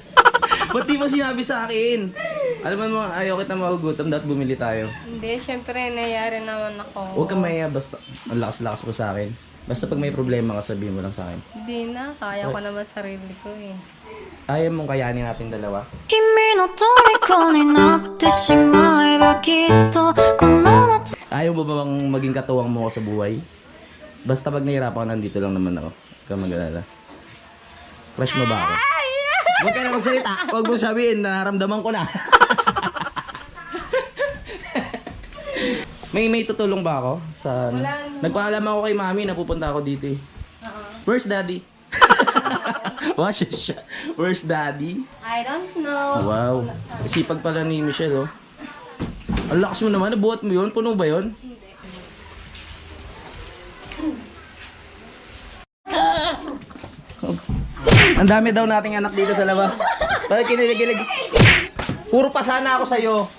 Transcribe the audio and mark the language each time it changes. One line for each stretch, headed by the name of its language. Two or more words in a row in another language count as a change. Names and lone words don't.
Filipino: Ba't di mo sinabi sa akin? Alam mo, ayaw kita magugutom, dapat bumili tayo. Hindi, syempre, nayari naman ako. Huwag kang maya, basta ang lakas-lakas mo sa akin. Basta pag may problema ka, sabihin mo lang sa akin. Hindi na, kaya ko naman sarili ko eh. Ayaw mong kayanin natin dalawa.
Japanese: 君の虜になってしまえばきっとこの夏
Filipino: Ayaw mo ba bang maging katuwang mo ako sa buhay? Basta pag nahihirapan ka, nandito lang naman ako. Huwag kang mag-alala. Crush mo ba ako? Huwag ka na magsalita. Huwag mo sabihin, nararamdaman ko na. may tutulong ba ako? Sa ano? Wala. Nagpaalam ako kay mami na pupunta ako dito eh.
English: Where's daddy? Watch siya. Where's daddy? I don't know. Wow.
Filipino: Sipag pala ni Michelle oh. Ang lakas mo naman. Nabuhat mo yun? Puno ba yun? Ang dami daw nating anak dito sa labas. Bakit kinilig-kilig? Puro pasana ako sa'yo.